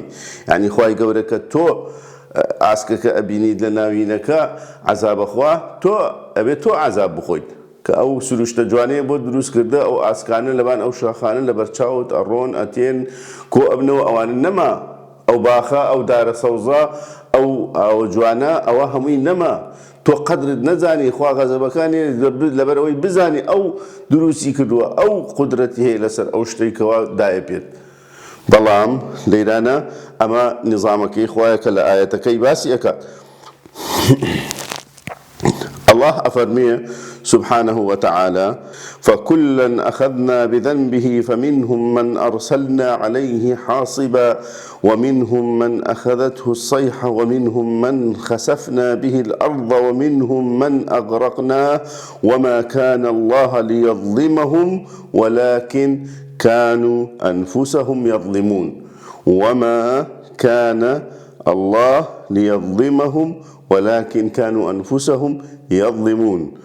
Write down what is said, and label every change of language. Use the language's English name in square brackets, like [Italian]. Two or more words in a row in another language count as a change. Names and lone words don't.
[Central Kurdish] یعنی خوای گەورە کە تۆ ئاسکەکە ئەبینیت لە ناوینەکە عەزابە خوا، تۆ ئەبێت تۆ عەزاب بخۆیت کە ئەو سروشتە جوانەیە بۆ دروست کردە، ئەو ئاسکانە لەبان ئەو شاخانە لە بەرچاوت ئەڕۆن ئەتێن کۆ ئەبنەوە، ئەوانە نەما ئەو باخە ئەو دارە سەوزە ئەو جوانە ئەوە هەمووی نەما، تۆ قەدرت نەزانی خوا غەزەبەکانی لەبەر ئەوەی بزانی ئەو دروستی کردووە، ئەو قودرەتی هەیە لەسەر ئەو شتەی کەوا دایە پێت. بەڵام لەیرانە ئەمە نظامەکەی خوایە کە لە ئایەتەکەی باسی ئەکات. [Arabic] الله أفرميه سبحانه وتعالى فكلا أخذنا بذنبه فمنهم من أرسلنا عليه حاصبا ومنهم من أخذته الصيحة ومنهم من خسفنا به الأرض ومنهم من أغرقنا وما كان الله ليظلمهم ولكن كانوا أنفسهم يظلمون وما كان الله ليظلمهم ولكن كانوا أنفسهم يظلمون.